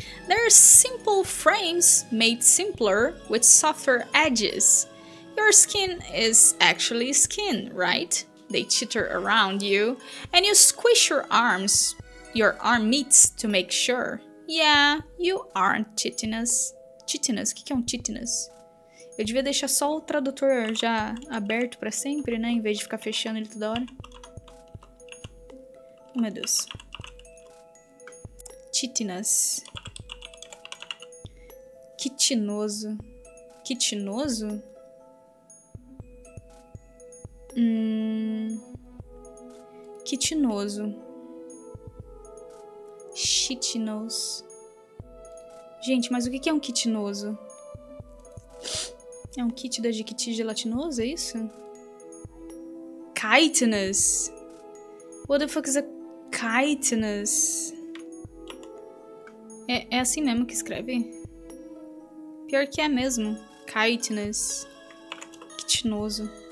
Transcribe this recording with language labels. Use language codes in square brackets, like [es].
[en] They're simple frames made simpler with softer edges. Your skin is actually skin, right? They chitter around you, and you squish your arm meats to make sure. Yeah, you aren't chitinous. [pt] Chitinous? O que é um chitinous? Eu devia deixar só o tradutor já aberto pra sempre, né? Em vez de ficar fechando ele toda hora. Oh, meu Deus. [en] Chitinous. [pt] Quitinoso. Quitinoso? Quitinoso. Chitinoso. Gente, mas o que é um quitinoso? É um kit da Jequiti gelatinoso, é isso? [en] Chitinous. What the fuck is a chitinous? [pt] É assim mesmo que escreve? Pior que é mesmo. Chitinous. Quitinoso.